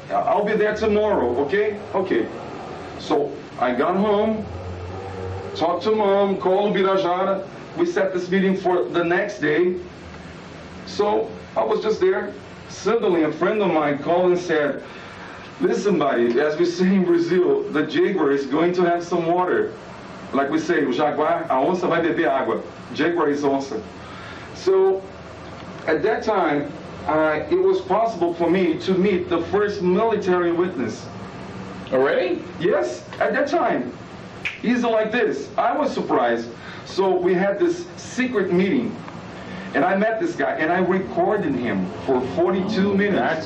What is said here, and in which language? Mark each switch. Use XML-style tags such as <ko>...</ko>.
<en>I'll be there tomorrow, okay? Okay. So I got home, talked to mom, called Ubirajara. We set this meeting for the next day. So I was just there. Suddenly a friend of mine called and said, listen, buddy, as we say in Brazil, the jaguar is going to have some water. Like we say,</en> <pt>o jaguar, a onça vai beber água.</pt> <en>Jaguar is onça. So at that time, it was possible for me to meet the first military witness. Already? Yes, at that time. Easy like this. I was surprised. So we had this secret meeting, and I met this guy, and I recorded him for 42 minutes.</en>